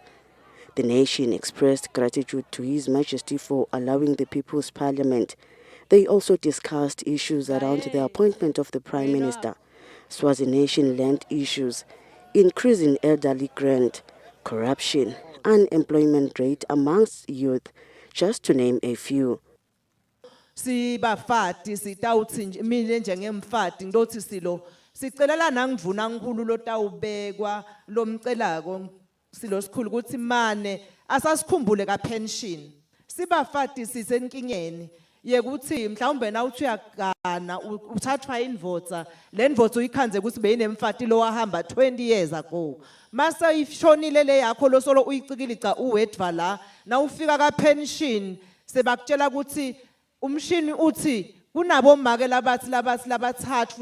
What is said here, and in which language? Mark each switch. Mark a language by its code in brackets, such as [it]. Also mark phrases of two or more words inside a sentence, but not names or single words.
[en] The nation expressed gratitude to His Majesty for allowing the People's Parliament. They also discussed issues around the appointment of the Prime Minister, Swazi Nation land issues, increasing elderly grant, corruption, unemployment rate amongst youth, just to name a few. [ss] Sibafati sitawuthi nje mina njengemfati ngizothi silo sicelela nangivuna ngikhulu lotawubekwa lomcelako silo sikhulu ukuthi mane asasikhumbule ka pension sibafati sisenkingeni yekuthi mhlawumbe na uthi uyagana uthathwa indvodza le ndvodza uyikhanze ukuthi beyinemfati lo wahamba [en] 20 years ago [ss] mase ishonile le yakho lo solo uyicikilica uwedva la na ufika ka pension sebakutshela ukuthi umshini uthi kunabo make labathathu